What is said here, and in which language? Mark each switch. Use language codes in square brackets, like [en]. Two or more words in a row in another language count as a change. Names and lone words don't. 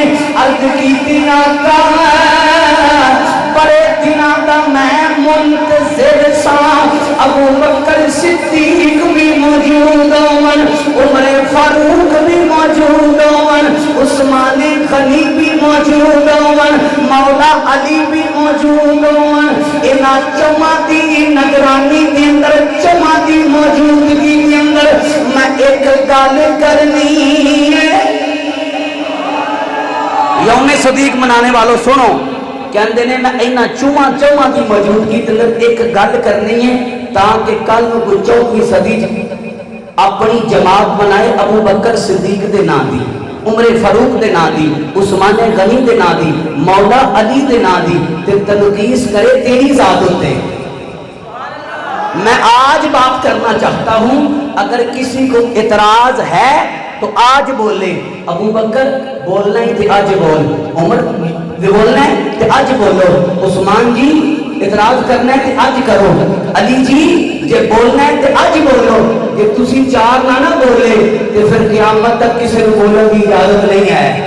[pa] عرض کی تینا کا بڑے دنوں دا میں منتظر سا، ابو بکر صدیق بھی موجود ہون، عمر فاروق بھی موجود ہون، عثمان غنی بھی موجود ہون، مولا علی بھی موجود ہون۔ انہاں چواں دی نگرانی دے اندر، چواں دی موجودگی دے اندر میں ایک گل کرنی ہے۔ یوم صدیق منانے والوں سنو، کہندے نے میں اینا چواں دی موجودگی دے اندر ایک گل کرنی ہے تاکہ کل نو کوئی 14ویں صدی اپنی جماعت بنائے ابو بکر صدیق دے نام دی، عمر فاروق دے نام دی، عثمان غنی دے نام دی، مولا علی دے نام دی، تے تنقیس کرے تیری ذات ہوتے۔ [ur] میں آج بات کرنا چاہتا ہوں، اگر کسی کو اعتراض ہے تو آج بولے۔ ابو بکر بولنا ہی تھے آج بول، عمر بولنا ہے تو آج بولو، عثمان جی اعتراض کرنا ہے تو آج کرو، علی جی جے بولنا ہے تو آج بولو، کہ [pa] تسی چار نہ بولے [ur] تو پھر قیامت تک کسی کو بولنے کی اجازت نہیں ہے۔